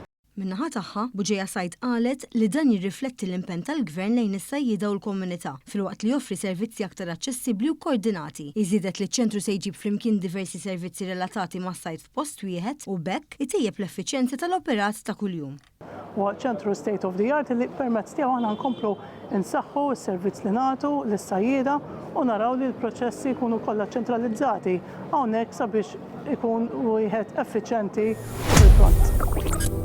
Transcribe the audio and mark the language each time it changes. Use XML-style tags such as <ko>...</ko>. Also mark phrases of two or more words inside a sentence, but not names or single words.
<mt>Min-naħa tagħha, Buġejja Sajd qalet li dan jirrifletti l-impenn tal-Gvern lejn is-sajjieda u l-komunità filwaqt li joffri servizzi aktar aċċessibbli u koordinati. Iżidet li ċ-ċentru se jġib flimkien diversi servizzi relatati mas-sajt f'post wieħed u bekk itejjeb l-effiċjenza tal-operat ta' kuljum. Huwa ċentru</mt> <en>state of the art</en> <mt>li permezz tiegħu aħna nkomplu insaħħu s-servizz li nagħtu lis-sajjieda u naraw li l-proċessi jkunu kollha ċentralizzati hawnhekk sabiex ikun wieħed effiċjenti fil-front.</mt>